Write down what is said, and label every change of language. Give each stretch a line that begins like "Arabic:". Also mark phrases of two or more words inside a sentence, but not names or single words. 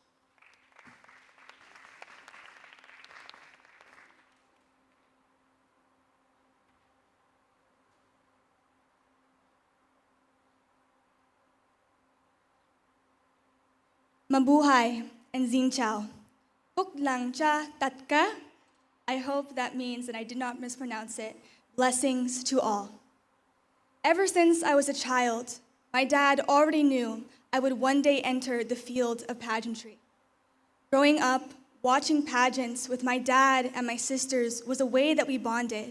English: Mabuhay and Xin Chao. Buk lang cha tat ka. I hope that means, and I did not mispronounce it, blessings to all. Ever since I was a child, my dad already knew I would one day enter the field of pageantry. Growing up, watching pageants with my dad and my sisters was a way that we bonded.